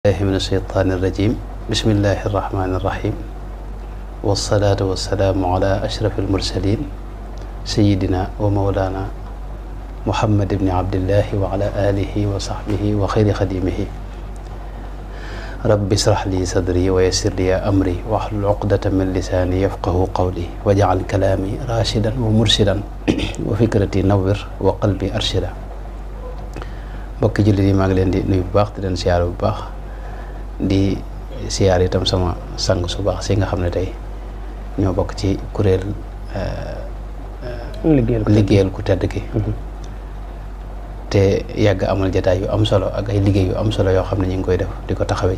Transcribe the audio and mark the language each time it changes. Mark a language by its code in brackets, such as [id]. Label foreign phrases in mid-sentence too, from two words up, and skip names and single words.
[ar] من الشيطان الرجيم بسم الله الرحمن الرحيم والصلاة والسلام على أشرف المرسلين سيدنا ومولانا محمد بن عبد الله وعلى آله وصحبه وخير خديمه رب اشرح لي صدري ويسر لي أمري واحلل عقدة من لساني يفقه قولي واجعل كلامي راشدا ومرشدا وفكرتي نور وقلبي أرشدا [wo] mbokki jullit yi maa ngi leen di nuyu bu baax di leen siyaar bu baax di siyaar itam sama sang su baax si nga xam ne tey ñoo bokk ci kuréel liggéeyal ku tedd ki te yàgg amal jataay yu am solo ak ay liggéey yu am solo yoo xam ne ñu ngi koy def di ko taxawee